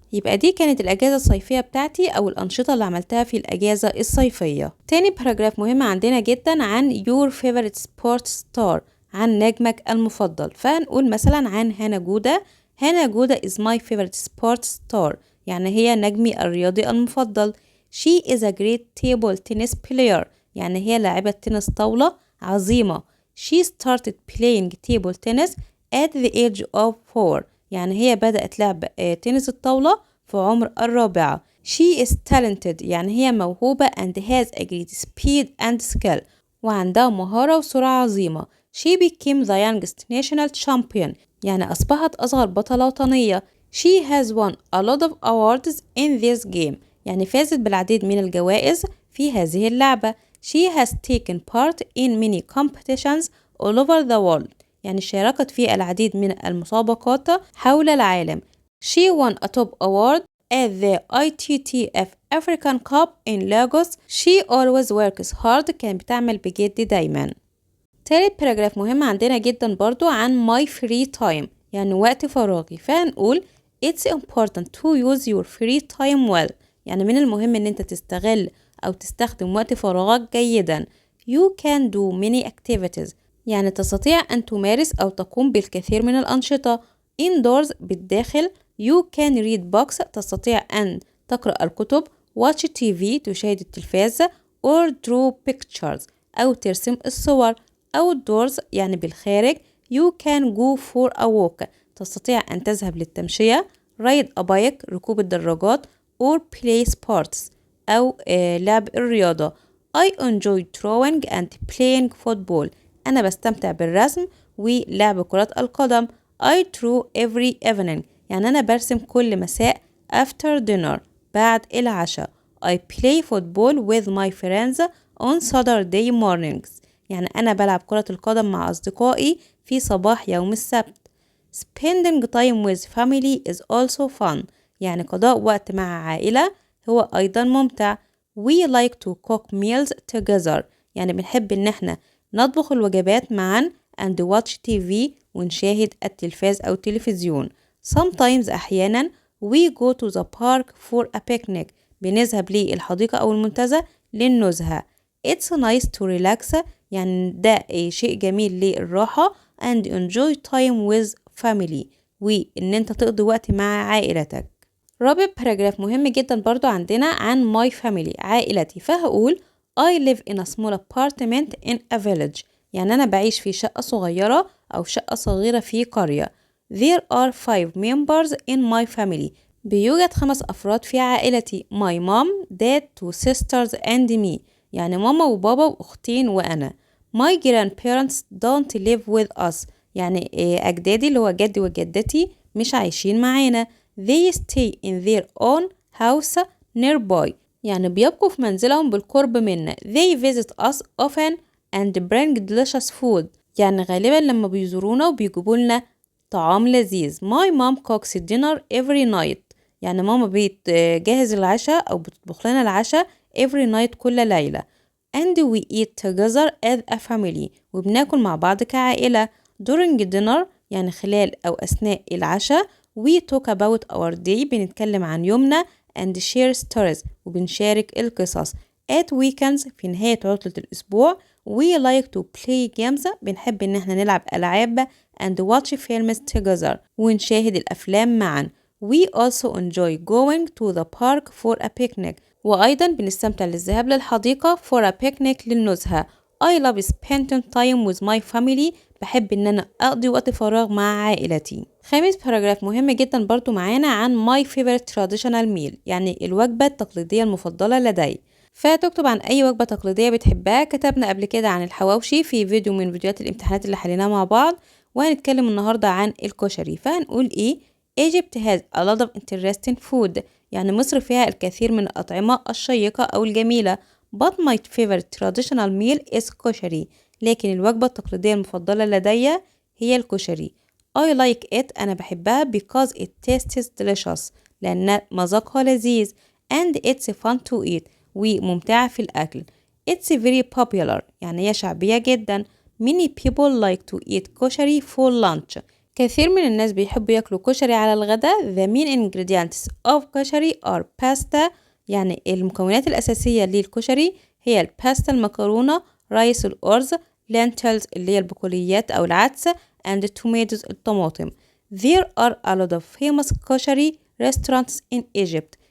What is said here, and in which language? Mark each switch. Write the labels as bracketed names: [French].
[Arabic] يبقى دي كانت الأجازة الصيفية بتاعتي أو الأنشطة اللي عملتها في الأجازة الصيفية. تاني باراجراف مهم عندنا جدا عن [English] your favorite sports star، [Arabic] عن نجمك المفضل. فهنقول مثلا عن هانا جودة. هانا جودة [English] is my favorite sports star، [Arabic] يعني هي نجمي الرياضي المفضل. [English] She is a great table tennis player، [Arabic] يعني هي لاعبة تنس طاولة عظيمة. [English] She started playing table tennis at the age of 4، [Arabic] يعني هي بدأت لعب تنس الطاولة في عمر الرابعة. [English] She is talented، [Arabic] يعني هي موهوبة [English] and has a great speed and skill، [Arabic] وعندها مهارة وسرعة عظيمة. [English] She became the youngest national champion، [Arabic] يعني أصبحت أصغر بطلة وطنية. [English] She has won a lot of awards in this game، [Arabic] يعني فازت بالعديد من الجوائز في هذه اللعبة. [English] She has taken part in many competitions all over the world، [Arabic] يعني شاركت في العديد من المسابقات حول العالم. [English] She won a top award at the ITTF African Cup in Lagos. She always works hard، [Arabic] كانت بتعمل بجد دايما. تالت باراجراف مهم عندنا جدا برضو عن [English] my free time، [Arabic] يعني وقت فراغي. فهنقول [English] it's important to use your free time well، [Arabic] يعني من المهم ان انت تستغل او تستخدم وقت فراغك جيدا. [English] You can do many activities، [Arabic] يعني تستطيع ان تمارس او تقوم بالكثير من الانشطة. [English] Indoors، [Arabic] بالداخل. [English] You can read books، [Arabic] تستطيع ان تقرأ الكتب. [English] Watch TV، [Arabic] تشاهد التلفاز. [English] Or draw pictures، [Arabic] او ترسم الصور. outdoors، يعني بالخارج. [English] You can go for a walk، [Arabic] تستطيع أن تذهب للتمشية. [English] ride a bike، [Arabic] ركوب الدراجات. [English] or play sports، [Arabic] أو لعب الرياضة. [English] I enjoy drawing and playing football، [Arabic] أنا بستمتع بالرسم ولعب كرة القدم. [English] I draw every evening، [Arabic] يعني أنا برسم كل مساء. [English] after dinner، [Arabic] بعد العشاء. [English] I play football with my friends on Saturday mornings، [Arabic] يعني أنا بلعب كرة القدم مع أصدقائي في صباح يوم السبت. [English] Spending time with family is also fun، [Arabic] يعني قضاء وقت مع عائلة هو أيضا ممتع. [English] We like to cook meals together، [Arabic] يعني بنحب إن احنا نطبخ الوجبات معا [English] and watch TV، [Arabic] ونشاهد التلفاز أو التلفزيون. Sometimes، أحيانا. [English] We go to the park for a picnic، [Arabic] بنذهب للحديقة أو المنتزه للنزهة. [English] It's nice to relax، [Arabic] يعني ده شيء جميل للراحة. [English] and enjoy time with family، [Arabic] وإن أنت تقضي وقت مع عائلتك. رابع باراجراف مهم جدا برضو عندنا عن [English] my family، [Arabic] عائلتي. فهقول [English] I live in a small apartment in a village. [Arabic] يعني أنا بعيش في شقة صغيرة أو شقة صغيرة في قرية. [English] There are 5 members in my family. [Arabic] بيوجد 5 أفراد في عائلتي. [English] My mom, dad, 2 sisters and me. [Arabic] يعني ماما وبابا وأختين وأنا. [English] My grandparents don't live with us. [Arabic] يعني أجدادي اللي هو جدي وجدتي مش عايشين معانا. [English] They stay in their own house nearby. [Arabic] يعني بيبقوا في منزلهم بالقرب منا. [English] They visit us often and bring delicious food. [Arabic] يعني غالبا لما بيزورونا وبيجيبوا لنا طعام لذيذ. [English] My mom cooks dinner every night. [Arabic] يعني ماما بتجهز العشاء أو بتطبخ لنا العشاء [English] every night [Arabic] كل ليلة. [English] And we eat together as a family. [Arabic] وبناكل مع بعض كعائلة. [English] During dinner [Arabic] يعني خلال أو أثناء العشاء [English] we talk about our day. [Arabic] بنتكلم عن يومنا [English] and share stories. [Arabic] وبنشارك القصص. [English] At weekends [Arabic] في نهاية عطلة الأسبوع [English] we like to play games. [Arabic] بنحب إن احنا نلعب ألعاب [English] and watch films together. [Arabic] ونشاهد الأفلام معا. [English] We also enjoy going to the park for a picnic. [Arabic] وأيضا بنستمتع للذهاب للحديقة [English] for a picnic [Arabic] للنزهة. [English] I love spending time with my family. [Arabic] بحب إن أنا أقضي وقت فراغ مع عائلتي. خامس باراجراف مهم جدا برضو معانا عن [English] my favorite traditional meal. [Arabic] يعني الوجبة التقليدية المفضلة لدي. فتكتب عن أي وجبة تقليدية بتحبها. كتبنا قبل كده عن الحواوشي في فيديو من فيديوهات الامتحانات اللي حليناها مع بعض. وهنتكلم النهاردة عن الكشري. فهنقول إيه؟ [English] Egypt has a lot of interesting food. [Arabic] يعني مصر فيها الكثير من الأطعمة الشيقة أو الجميلة. [English] But my favorite traditional meal is كشري. [Arabic] لكن الوجبة التقليدية المفضلة لدي هي الكشري. [English] I like it. [Arabic] أنا بحبها [English] because it tastes delicious. [Arabic] لأن مذاقها لذيذ. [English] And it's fun to eat. [Arabic] وممتعة في الأكل. [English] It's very popular. [Arabic] يعني هي شعبية جدا. [English] Many people like to eat كشري for lunch. [Arabic] كثير من الناس بيحبوا ياكلوا كشري على الغداء. [English] The main ingredients of كشري are pasta. [Arabic] يعني المكونات الأساسية للكشري هي الباستا المكرونة، رايس الأرز، lentils اللي هي البقوليات أو العدس and tomatoes الطماطم. [English] There are a lot of famous كشري restaurants in Egypt.